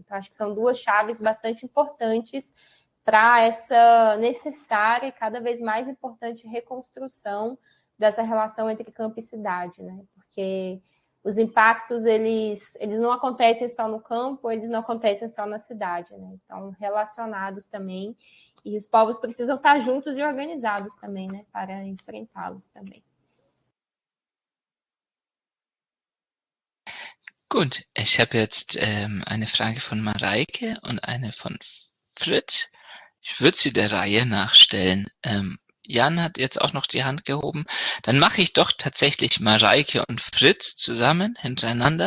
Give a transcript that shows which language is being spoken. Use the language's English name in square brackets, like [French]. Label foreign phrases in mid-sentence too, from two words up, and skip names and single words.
[Portuguese] Então, acho que são duas chaves bastante importantes para essa necessária e cada vez mais importante reconstrução dessa relação entre campo e cidade, né? Porque os impactos, eles não acontecem só no campo, eles não acontecem só na cidade, né? Estão relacionados também, e os povos precisam estar juntos e organizados também, né? Para enfrentá-los também. [German] Gut, ich habe jetzt eine Frage von Mareike und eine von Fritz. Ich würde sie der Reihe nach stellen. Jan hat jetzt auch noch die Hand gehoben. Dann mache ich doch tatsächlich Mareike und Fritz zusammen hintereinander.